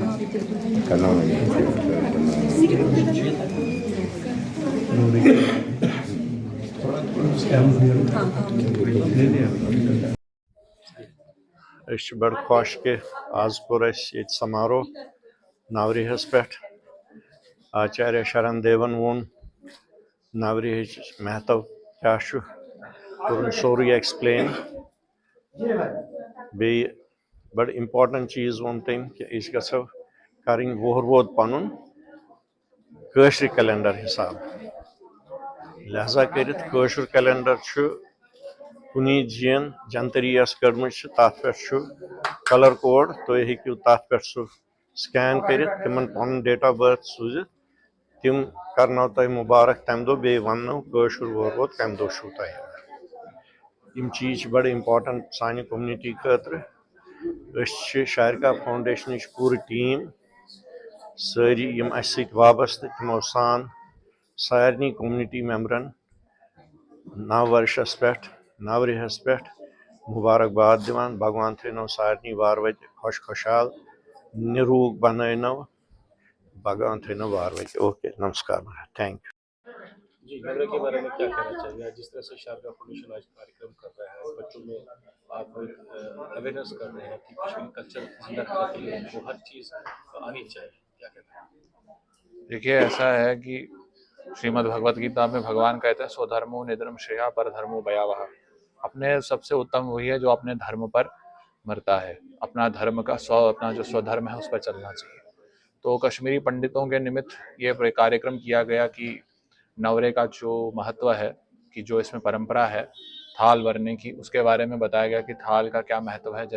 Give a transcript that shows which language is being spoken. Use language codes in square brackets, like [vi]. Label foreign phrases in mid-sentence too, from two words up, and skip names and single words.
[ks] बड़ खुश कि आज कोर ये समारोह नवरेहस पे आचार्य शरण देवन वोन नवरेह महत्व क्या कोर [en] sorry explain [ks] बे बड़ इम्पोर्टेंट चीज वोन तम कि गो कर वोहर वोद पन कशर कैलेंडर हिसाब लिहाजा कर कैलेंडर कुनी जीन जनतरियस कर्म तथ पे [en] color code [ks] तुम हेकू तथ पे सह स्कैन कर तिमन पन [en] date of birth [ks] सूजित तिम करनो तुम मुबारक तम दो बे वनो कशर वोत कम दो तुम चीज बड़ इम्पोर्टेंट सानि कम्युनिटी खतर शारिका फाउंडेशन पूरी टीम सारी यम वाबस्त तमो सान सारे [en] community members [ks] नव वर्षस पे नवरेहस पे मुबारकबाद दिवान भगवान थो सारे वार वत खुश खुशहाल निरूग बनो भगवान थो वार वत। [en] OK, नमस्कार, thank you। [hi] जी, नवरे के बारे में क्या कहना चाहिए? जिस तरह से शारदा फाउंडेशन आज कार्यक्रम कर रहा है, बच्चों में आप अवेयरनेस कर रहे हैं कि कश्मीरी कल्चर जिंदा रखने के लिए वो हर चीज़ आनी चाहिए, क्या कहते हैं? देखिए, ऐसा है कि श्रीमद् भगवत गीता में भगवान कहते हैं [sa] स्वधर्मो निधर्म श्रेया पर धर्मो भयावह। [hi] अपने सबसे उत्तम वही है जो अपने धर्म पर मरता है, अपना धर्म का अपना जो स्वधर्म है उस पर चलना चाहिए। तो कश्मीरी पंडितों के निमित्त ये कार्यक्रम किया गया कि नवरे का जो महत्व है, कि जो इसमें परंपरा है थाल भरने की, उसके बारे में बताया गया कि थाल का क्या महत्व है।